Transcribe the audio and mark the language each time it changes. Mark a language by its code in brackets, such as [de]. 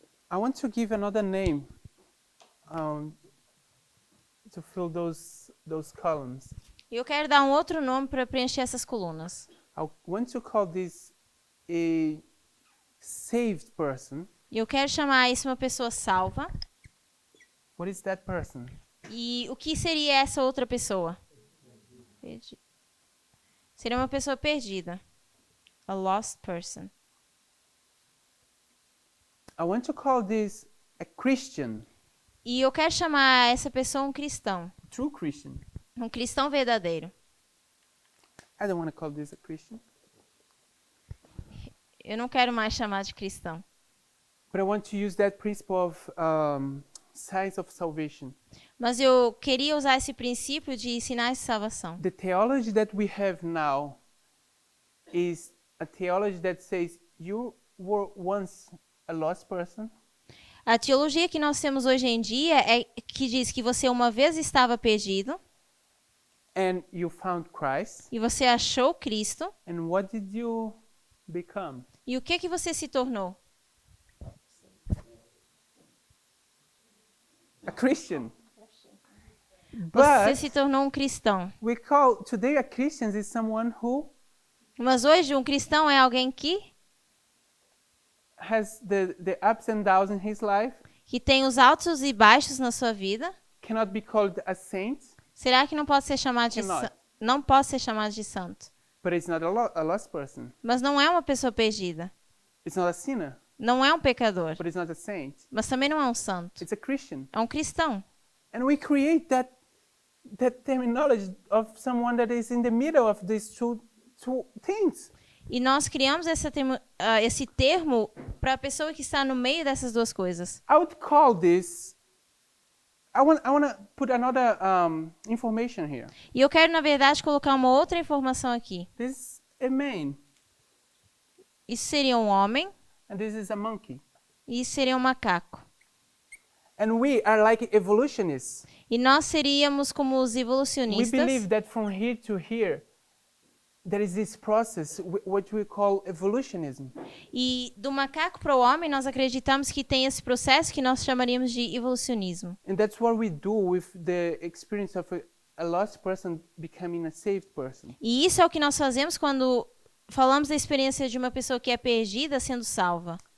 [en] I want to give another name to fill those columns. [pt] E eu quero dar um outro nome para preencher essas colunas. [en] I want to call this a saved person. [pt] E eu quero chamar isso uma pessoa salva. [en] What is that person? [pt] E o que seria essa outra pessoa? Seria uma pessoa perdida. [en] A lost person. I want to call this a Christian, [pt] E eu quero chamar essa pessoa um cristão. [en] true Christian. [pt] Um cristão verdadeiro. [en] I don't want to call this a Christian, [pt] Eu não quero mais chamar de cristão. [en] but I want to use that principle of signs of salvation. [pt] Mas eu queria usar esse princípio de sinais de salvação. [en] The theology that we have now is a theology that says you were once a lost person, [pt] A teologia que nós temos hoje em dia é que diz que você uma vez estava perdido [en] and you found Christ, [pt] e você achou Cristo. [en] and what did you become? [pt] E o que você se tornou? [en] A Christian. [pt] Você [en] But [pt] se tornou um cristão. [en] we call today a Christian is someone who [pt] Mas hoje um cristão é alguém que [en] has the ups and downs in his life, [pt] tem os altos e baixos na sua vida. [en] cannot be called a saint, [pt] Será que não pode ser chamado de [en] Cannot. [pt] não pode ser chamado de santo? [en] but it's not a lost person. [pt] Mas não é uma pessoa perdida. [en] It's not a sinner, [pt] Não é um pecador. [en] but it's not a saint. [pt] Mas também não é um santo. [en] It's a Christian. [pt] É um cristão. [en] And we create that terminology of someone that is in the middle of these two things. [pt] E nós criamos esse termo para a pessoa que está no meio dessas duas coisas. [en] I would call this. I want to put another information here. [pt] E eu quero, na verdade, colocar uma outra informação aqui. [en] This is a man, [pt] Isso seria um homem [en] and this is a monkey. [pt] e isso seria um macaco. [en] And we are like evolutionists. [pt] E nós seríamos como os [en] We [pt] evolucionistas. [en] believe that from here to here, there is this process, what we call evolutionism. [pt] E do macaco para o homem, nós acreditamos que tem esse processo que nós chamaríamos de evolucionismo. [en] And that's what we do with the experience of a lost person becoming a saved person. [pt] E isso é o que nós fazemos quando falamos da experiência de uma pessoa que é perdida sendo salva.